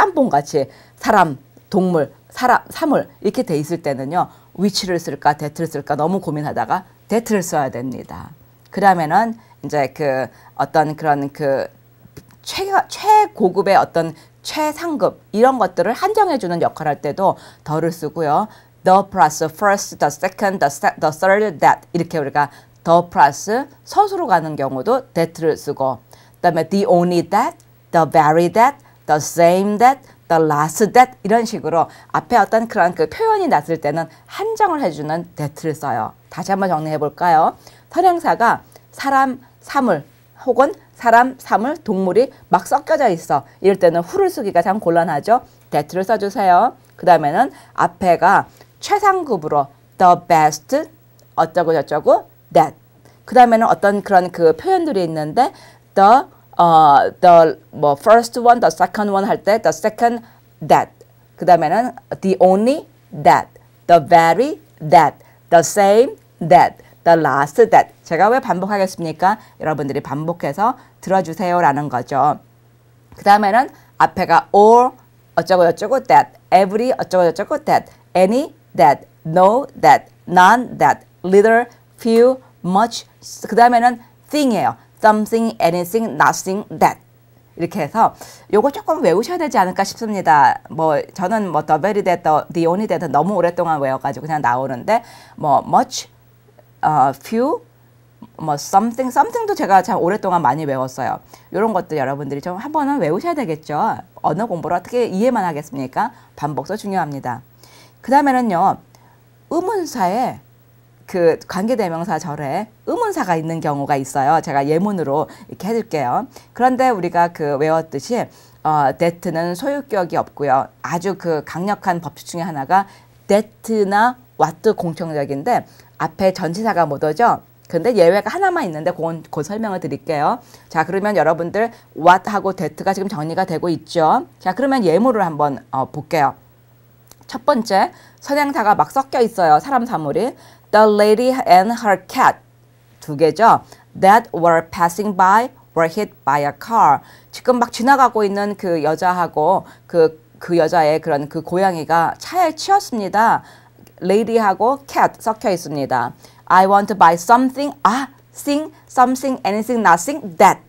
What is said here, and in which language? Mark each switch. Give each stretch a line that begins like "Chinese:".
Korean: 짬뽕같이 사람, 동물, 사물 이렇게 돼 있을 때는요, which를 쓸까 that를 쓸까 너무 고민하다가 that를 써야 됩니다. 그러면은 이제 그 어떤 그런 그 최고급의 어떤 최상급 이런 것들을 한정해주는 역할을 할 때도 더를 쓰고요.
English: the plus first, the second, the third, that
Korean: 이렇게 우리가
English: the plus
Korean: 서술로 가는 경우도
English: that를 쓰고, 그다음에 the only that, the very that, the same that, the last that
Korean: 이런 식으로 앞에 어떤 그런 그 표현이 났을 때는 한정을 해주는 that를
English: 써요.
Korean: 다시 한번 정리해 볼까요? 선행사가 사람, 사물 혹은 사람, 사물, 동물이 막 섞여져 있어. 이럴 때는 who를 쓰기가 참 곤란하죠. that를 써주세요. 그 다음에는 앞에가 최상급으로
English: the best
Korean: 어쩌고 저쩌고 that. 그 다음에는 어떤 그런 그 표현들이 있는데
English: the 뭐 first one, the second one
Korean: 할 때
English: the second that.
Korean: 그 다음에는
English: the only that, the very that, the same that, the last that.
Korean: 제가 왜 반복하겠습니까? 여러분들이 반복해서 들어주세요라는 거죠. 그 다음에는 앞에가
English: all 어쩌고 저쩌고 that, every 어쩌고 저쩌고 that, any that, no that, none that, little, few, much.
Korean: 그 다음에는 thing이에요.
English: something, anything, nothing, that.
Korean: 이렇게 해서 요거 조금 외우셔야 되지 않을까 싶습니다. 뭐 저는 뭐
English: the very that, the only that
Korean: 너무 오랫동안 외워가지고 그냥 나오는데 뭐 much, few, 뭐 something도 제가 참 오랫동안 많이 외웠어요. 이런 것도 여러분들이 좀 한 번은 외우셔야 되겠죠. 언어 공부를 어떻게 이해만 하겠습니까? 반복도 중요합니다. 그 다음에는요, 의문사에 그 관계대명사 절에 의문사가 있는 경우가 있어요. 제가 예문으로 이렇게 해줄게요. 그런데 우리가 그 외웠듯이 that는 소유격이 없고요. 아주 그 강력한 법칙 중에 하나가 that나 what 공통적인데 앞에 전치사가 못 오죠. 근데 예외가 하나만 있는데 그건 곧 설명을 드릴게요. 자, 그러면 여러분들 what하고 that가 지금 정리가 되고 있죠. 자, 그러면 예문을 한번 볼게요. 첫 번째, 선행사가 막 섞여 있어요. 사람 사물이.
English: The lady and her cat. 두 개죠. That were passing by were hit by a car.
Korean: 지금 막 지나가고 있는 그 여자하고 그 여자의 그런 그 고양이가 차에 치였습니다. lady하고 cat 섞여 있습니다.
English: I want to buy something. thing, something, anything, nothing, that.